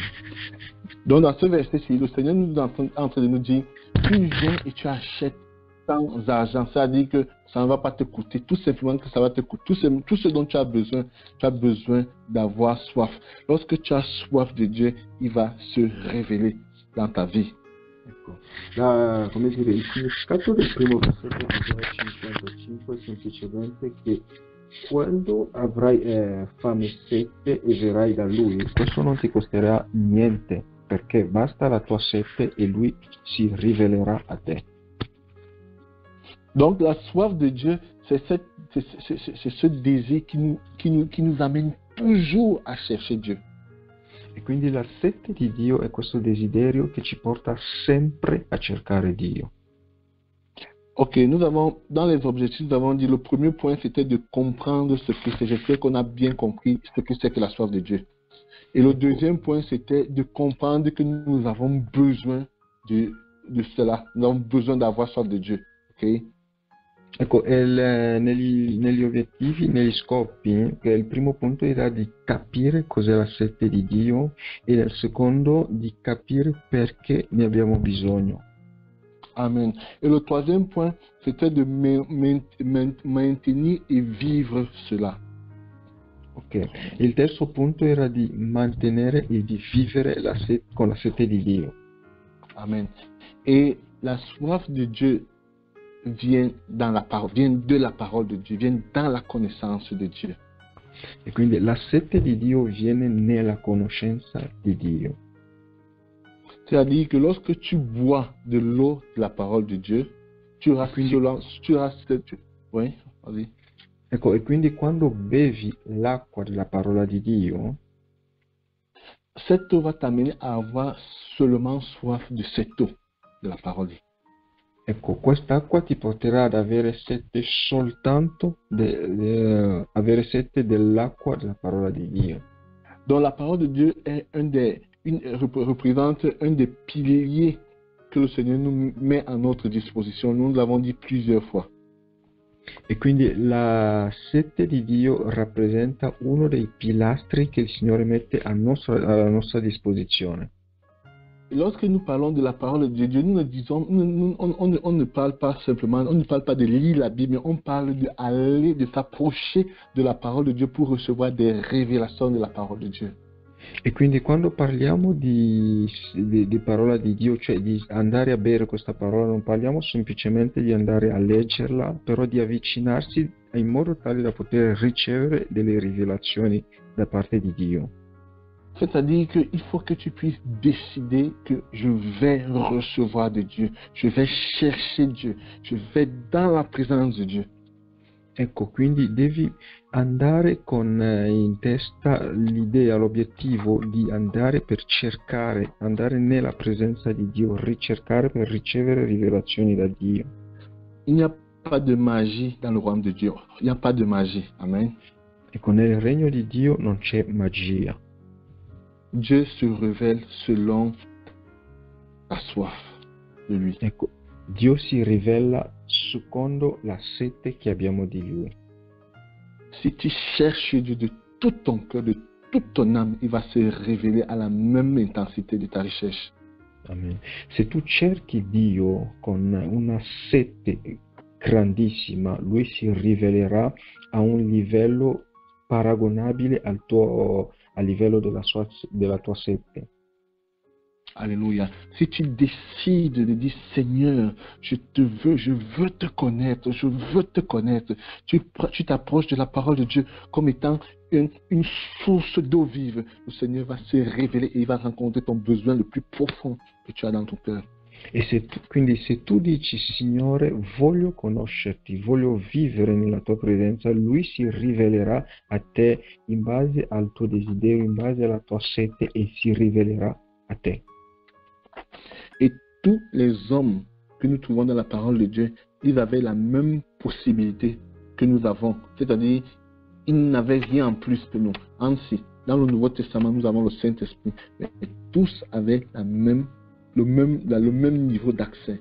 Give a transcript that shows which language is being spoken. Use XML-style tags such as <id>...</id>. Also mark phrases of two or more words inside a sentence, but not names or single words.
<fr>Donc dans ce verset, le Seigneur nous est en train de nous dire, tu viens et tu achètes sans argent, c'est-à-dire que ça ne va pas te coûter, tout simplement que ça va te coûter, tout ce dont tu as besoin d'avoir soif. Lorsque tu as soif de Dieu, il va se révéler dans ta vie.</fr> <it>Ecco, come dire, il significato del primo versetto di Isaia 55 è semplicemente che quando avrai fame e sete e verrai da Lui, questo non ti costerà niente, perché basta la tua sete e Lui si rivelerà a te.</it> <fr>Donc la soif de Dieu, c'est ce désir qui nous amène toujours à chercher Dieu.</fr> <it>E quindi la sete di Dio è questo desiderio che ci porta sempre a cercare Dio.</it> <fr>Ok, nous avons, dans les objectifs, nous avons dit, le premier point, c'était de comprendre ce que c'est. J'espère qu'on a bien compris ce que c'est que la soif de Dieu. Et le deuxième point, c'était de comprendre que nous avons besoin de cela. Nous avons besoin d'avoir soif de Dieu. Ok?</fr> <it>Ecco, negli obiettivi, negli scopi, il primo punto era di capire cos'è la sete di Dio e il secondo di capire perché ne abbiamo bisogno. Amen.</it> <fr>Et le troisième point, c'était de maintenir et vivre cela.</fr> <it>Ok, il terzo punto era di mantenere e di vivere con la sete di Dio. Amen.</it> <fr>Et la soif de Dieu vient de la parole de Dieu, vient dans la connaissance de Dieu.</fr> <it>E quindi la sete di Dio viene nella conoscenza di Dio.</it> <fr>C'est-à-dire que lorsque tu bois de l'eau de la parole de Dieu, tu auras oui, vas-y.</fr> <it>Ecco, e quindi quando bevi l'acqua della parola di Dio,</it> <fr>cette eau va t'amener à avoir seulement soif de cette eau de la parole.</fr> <it>Ecco, quest'acqua ti porterà ad avere sete soltanto avere sete dell'acqua della parola di Dio.</it> <fr>Donc la parole de Dieu est représente un des piliers que le Seigneur nous met à notre disposition. Nous l'avons dit plusieurs fois.</fr> <it>E quindi la sete di Dio rappresenta uno dei pilastri che il Signore mette alla nostra disposizione.</it> <fr>Lorsque nous parlons de la parole de Dieu, nous ne disons, on ne parle pas simplement, on ne parle pas de lire la Bible, mais on parle de s'approcher de la parole de Dieu pour recevoir des révélations de la parole de Dieu.</fr> <it>E quindi quando parliamo di parola di Dio, cioè di andare a bere questa parola, non parliamo semplicemente di andare a leggerla, però di avvicinarsi in modo tale da poter ricevere delle rivelazioni da parte di Dio.</it> <fr>C'est-à-dire qu'il faut que tu puisses décider que je vais recevoir de Dieu, je vais chercher Dieu, je vais dans la présence de Dieu.</fr> <it>Ecco, quindi devi andare con in testa l'idea, l'obiettivo di andare per cercare, andare nella presenza di Dio, ricercare per ricevere rivelazioni da Dio.</it> <fr>Il n'y a pas de magie dans le royaume de Dieu. Il n'y a pas de magie. Amen.</fr> <it>Ecco, nel regno di Dio non c'è magia.</it> <fr>Dieu se révèle selon la soif de lui.</fr> <it>Ecco, Dio si rivela secondo la sete che abbiamo di Lui.</it> <fr>Si tu cherches Dieu de tout ton cœur, de toute ton âme, il va se révéler à la même intensité de ta recherche. Amen.</fr> <it>Se tu cerchi Dio con una sete grandissima, Lui si rivelerà a un livello paragonabile al livello della tua sete.</it> <fr>Alléluia. Si tu décides de dire, Seigneur, je veux te connaître, je veux te connaître. Tu t'approches de la parole de Dieu comme étant une source d'eau vive. Le Seigneur va se révéler et il va rencontrer ton besoin le plus profond que tu as dans ton cœur.</fr> <it>Quindi se tu dici, Signore, voglio conoscerti, voglio vivere nella tua presenza, Lui si rivelerà a te in base al tuo desiderio, in base alla tua sete e si rivelerà a te.</it> <fr>Et tous les hommes que nous trouvons dans la parole de Dieu, ils avaient la même possibilité que nous avons. C'est-à-dire, ils n'avaient rien en plus que nous. Ainsi, dans le Nouveau Testament, nous avons le Saint-Esprit. Mais tous avaient le même niveau d'accès.</fr>